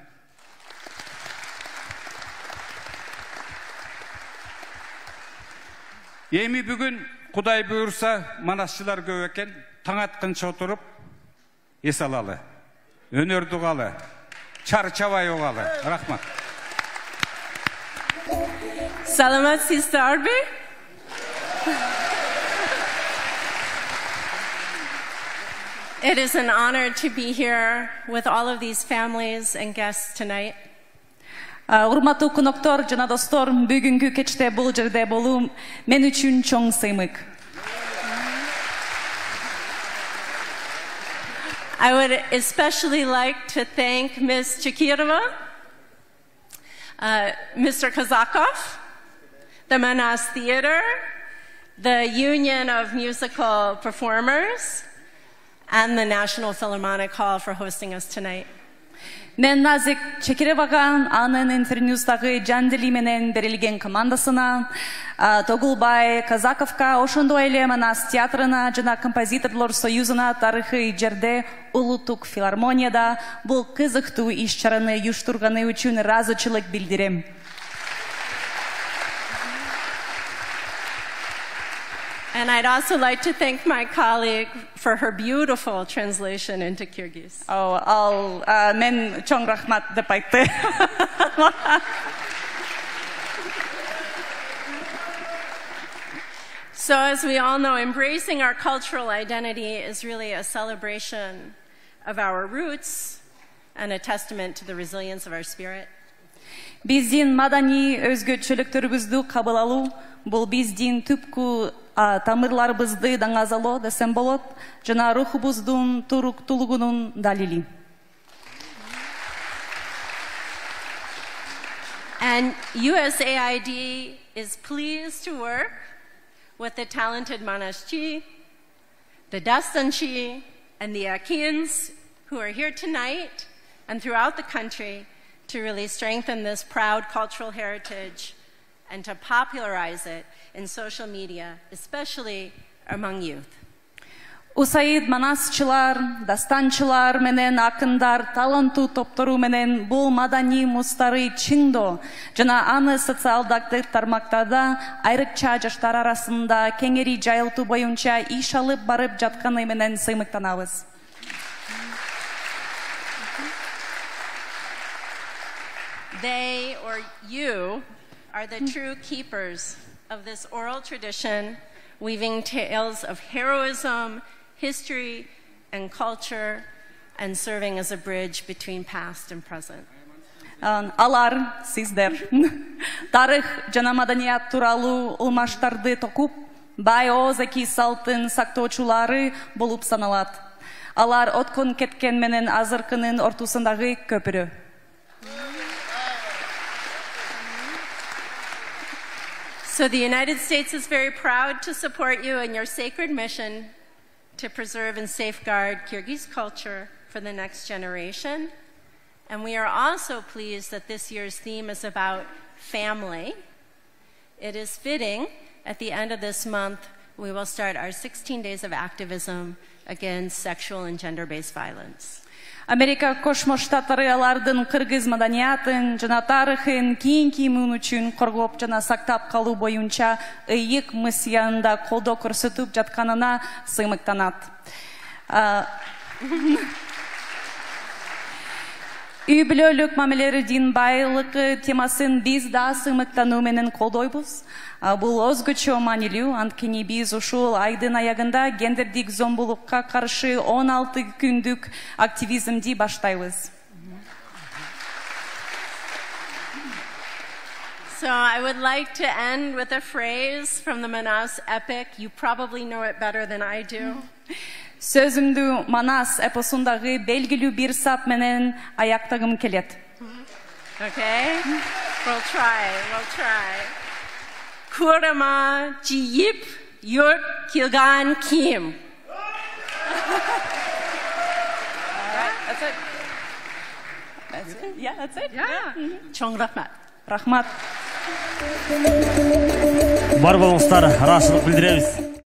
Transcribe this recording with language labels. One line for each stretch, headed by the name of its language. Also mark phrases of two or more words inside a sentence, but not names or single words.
Kyrgyz: Эми бүгүн Кудай буйрса, манасчылар көп экен, таң атканча отуруп эс алалы, өнөрдү угалы, чарчабай угалы. Рахмат. Саламатсызбы, Арби?
English: It is an honor to be here with all of these families and guests tonight.
Kyrgyz: Урматтуу коноктор жана достор, бүгүнкү кечте бул жерде болуу мен үчүн чоң сыймык.
English: I would especially like to thank Ms. Chakirova, Mr. Kazakov, the Manas Theater, the Union of Musical Performers, and the National Philharmonic Hall for hosting us tonight.
Kyrgyz: Мен Назик Чекиревага, анын интервьюсдагы Жандели менен берилген командасына, Тогулбай Казаковка, ошондой эле Манас театрына жана композиторлор союзуна тарыхый жерде улуттук филармонияда бул кызыктуу иш-чараны уюштурганы үчүн ыраазычылык билдирем.
English: And I'd also like to thank my colleague for her beautiful translation into Kyrgyz.
Kyrgyz: Мен чоң рахмат деп айтты.
English: So as we all know, embracing our cultural identity is really a celebration of our roots and a testament to the resilience of our spirit.
Kyrgyz: Биздин мадани өзгөчөлүктөрүбүздү кабыл алуу бул биздин түпкү тамырларыбызды даңазалоо десем болот, жана рухубуздун туруктуулугунун далили.
English: And USAID is pleased to work with the talented Manaschi, the Dastanchi, and the Akins who are here tonight and throughout the country to really strengthen this proud cultural heritage and to popularize it in social media, especially among youth.
Kyrgyz: Усаид манасчылар, дастанчылар менен акындар, таланттуу топтору менен бул мадани мустары чыңдоо жана аны социалдык тармактарда айрыкча жаштар арасында кеңири жайылтуу боюнча иш алып барып жатканы менен сыймыктанабыз.
English: They, or you, are the true keepers of this oral tradition, weaving tales of heroism, history, and culture, and serving as a bridge between past and present.
Kyrgyz: Алар, сиздер, тарых жана маданият тууралуу ылмаштарды токуп, бай озаки салтын сактоочулары болуп саналат. Алар откон кеткен менен азыркынын ортосундагы көпүрө.
English: So the United States is very proud to support you in your sacred mission to preserve and safeguard Kyrgyz culture for the next generation. And we are also pleased that this year's theme is about family. It is fitting, at the end of this month, we will start our 16 days of activism against sexual and gender-based violence.
Kyrgyz: Америка Кошмо Штаттары алардын кыргыз маданиятын жана тарыхын кийинки муун үчүн коргоп жана сактап калуу боюнча ыйык миссиянда колдоо көрсөтүп жатканына сыймыктанат. Үй бүлөлүк мамилелердин байлыгы темасын биз да сыймыктануу менен колдойбуз. Бул өзгөчө маанилүү, анткени биз ушул айдын аягында гендердик зомбулукка каршы 16 күндүк активизмди баштайбыз.
English: So I would like to end with a phrase from the Manas epic. You probably know it better than I do.
Kyrgyz: Сөзүмдү Манас эпосундагы белгилүү бир сап менен аяктагым келет.
English: Okay? We'll try.
Kyrgyz: Курама жыйып журт кылган ким.
English: That's it. Yeah, that's it. Yeah.
Kyrgyz: Чоң рахмат. Рахмат. Бар болуңуздар, ыраазычылык билдиребиз.